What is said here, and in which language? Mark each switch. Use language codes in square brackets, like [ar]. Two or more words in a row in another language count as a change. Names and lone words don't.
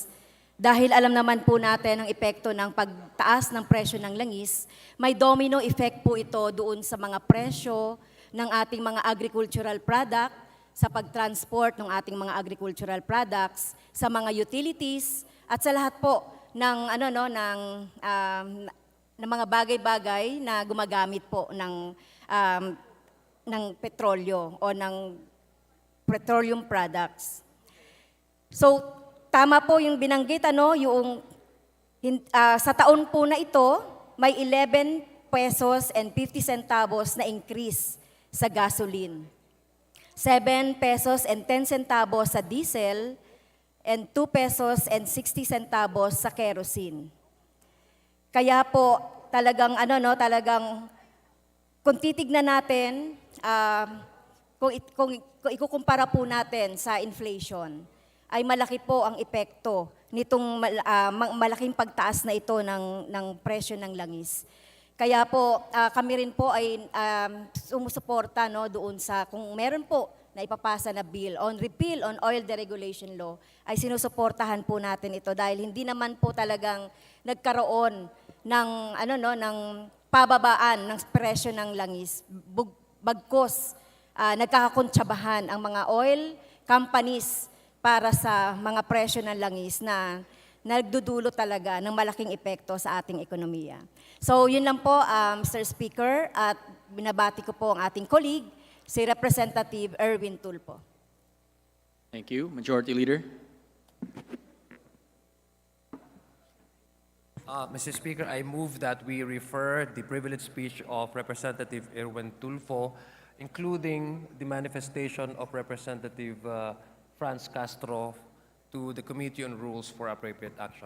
[tl] Dahil alam naman po natin ang epekto ng pagtaas ng presyo ng langis, may [en] domino effect [tl] po ito doon sa mga presyo ng ating mga [en] agricultural product, [tl] sa pagtransport ng ating mga [en] agricultural products, [tl] sa mga utilities, at sa lahat po ng ng mga bagay-bagay na gumagamit po ng petrolyo o ng [en] petroleum products. [tl] So, tama po yung binanggit, sa taon po na ito, may [en] 11 pesos and 50 centavos [tl] na increase sa gasoline. [en] 7 pesos and 10 centavos [tl] sa diesel, [en] and 2 pesos and 60 centavos [tl] sa kerosene. Kaya po, talagang kung titignan natin, kung ikukumpara po natin sa inflation, ay malaki po ang epekto nitong malaking pagtaas na ito ng presyo ng langis. Kaya po, kami rin po ay sumusuporta doon sa, kung meron po na ipapasa na [en] bill on repeal on oil deregulation law, [tl] ay sinusuportahan po natin ito dahil hindi naman po talagang nagkaroon ng pababaan ng presyo ng langis. Bagkos, nagkakakontsabahan ang mga [en] oil companies [tl] para sa mga presyo ng langis na nagdudulo talaga ng malaking epekto sa ating ekonomiya. So yun lang po, [en] Mr. Speaker, [tl] at binabati ko po ang ating colleague, si Representative Erwin Tulfo. [en] Thank you. Majority Leader. Mr. Speaker, I move that we refer the privileged speech of Representative Erwin Tulfo, including the manifestation of Representative Franz Castro, to the Committee on Rules for appropriate action.